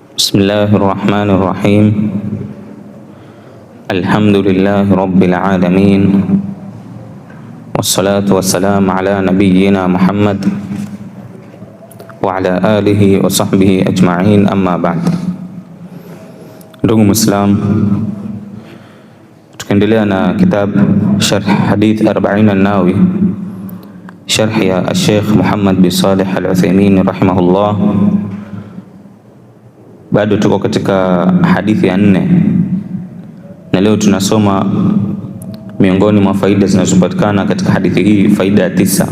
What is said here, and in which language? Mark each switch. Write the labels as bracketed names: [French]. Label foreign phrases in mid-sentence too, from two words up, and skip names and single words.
[Arabic] بسم الله الرحمن الرحيم، الحمد لله رب العالمين، والصلاة والسلام على نبينا محمد وعلى آله وصحبه أجمعين، أما بعد. [Swahili] Ndugu Muislam, tukiendelea na kitabu Sharh Hadith 40 an-Nawawi, sharh ya Sheikh Muhammad bin Salih al-Uthaymeen rahimahullah. Bado tuko katika hadithi ya 4 na leo tunasoma miongoni mwa faida zinazopatikana katika hadithi hii, faida ya 9.